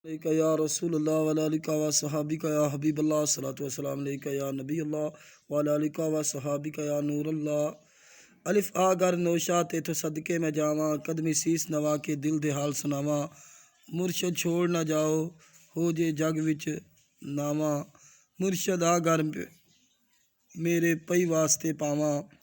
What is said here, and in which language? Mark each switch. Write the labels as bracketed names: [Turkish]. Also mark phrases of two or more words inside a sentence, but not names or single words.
[Arabic] عليك يا رسول الله وعلى آلك وأصحابك يا حبيب الله الصلاة والسلام عليك يا نبي الله وعلى آلك وأصحابك يا نور الله. [Punjabi] ਅਲਿਫ਼ ਆਗਰ ਨੌਸ਼ਾ ਤੇ ਤੋ ਸਦਕੇ ਮੈਂ ਜਾਵਾਂ, ਕਦਮੀਂ ਸੀਸ ਨਿਵਾ ਕੇ ਦਿਲ ਦੇ ਹਾਲ ਸੁਣਾਵਾਂ। ਮੁਰਸ਼ਦ ਛੋੜ ਨਾ ਜਾਓ ਹੋ ਜੇ ਜੱਗ ਵਿਚ ਨਾਵਾਂ, ਮੁਰਸ਼ਦ ਆਗਰ ਮੇਰੇ ਪਈ ਵਾਸਤੇ ਪਾਵਾਂ।